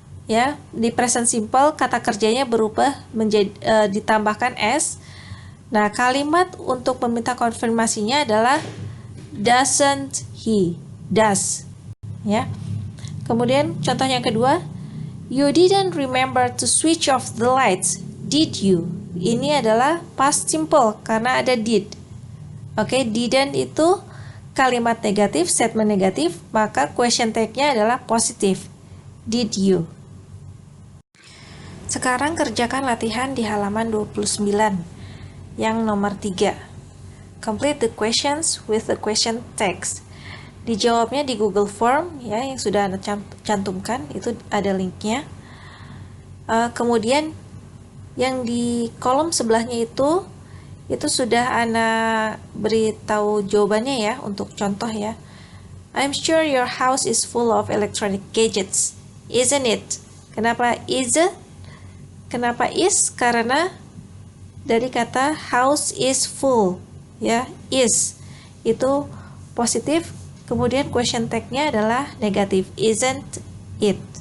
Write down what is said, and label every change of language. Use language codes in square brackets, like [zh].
[id] Ya, di present simple kata kerjanya berubah menjadi ditambahkan s. Nah, kalimat untuk meminta konfirmasinya adalah doesn't he? Does. Ya. Kemudian contoh yang kedua, [en] you didn't remember to switch off the lights, did you? [id] Ini adalah past simple karena ada did. Oke, didn't itu kalimat negatif, statement negatif, maka question tag-nya adalah positif. [en] Did you? [id] Sekarang kerjakan latihan di halaman 29 yang nomor 3. [en] Complete the questions with the question text. [id] Dijawabnya di Google Form ya, yang sudah Anda cantumkan, itu ada linknya. Kemudian yang di kolom sebelahnya itu sudah Anda beritahu jawabannya ya, untuk contoh ya. [en] I'm sure your house is full of electronic gadgets, isn't it? [id] Kenapa is? Kenapa is? Karena dari kata house is full ya, is itu positif. Kemudian question tag-nya adalah negatif, isn't it?